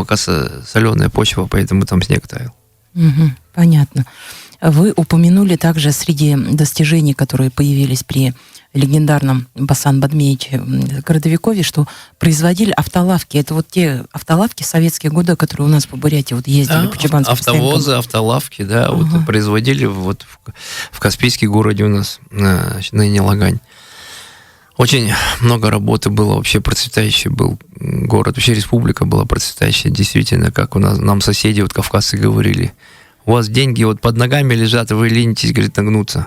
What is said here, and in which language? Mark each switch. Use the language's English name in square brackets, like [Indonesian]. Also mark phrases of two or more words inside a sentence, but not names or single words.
[Russian] Оказывается, соленая почва, поэтому там снег таял. Понятно. Вы упомянули также среди достижений, которые появились при легендарном Басан Бадмеевиче Городовикове, что производили автолавки. Это вот те автолавки советские годы, которые у нас по Бурятии вот ездили по Чабанским автовозы, стоянкам. Автолавки, да, вот производили вот в Каспийском городе у нас, ныне Лагань. Очень много работы было, вообще процветающий был город, вообще республика была процветающая, действительно, как у нас, нам соседи, вот кавказцы говорили, у вас деньги вот под ногами лежат, вы ленитесь, говорит, нагнуться.